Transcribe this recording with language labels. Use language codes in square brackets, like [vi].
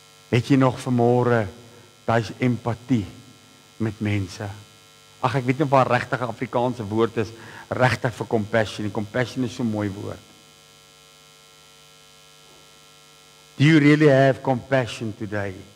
[af] Het jy nog vanmôre daai empatie met mense? Ag, ek weet nie of daar regtig 'n Afrikaanse woord is regtig vir compassion. Die compassion is so 'n mooi woord. [en] Do you really have compassion today?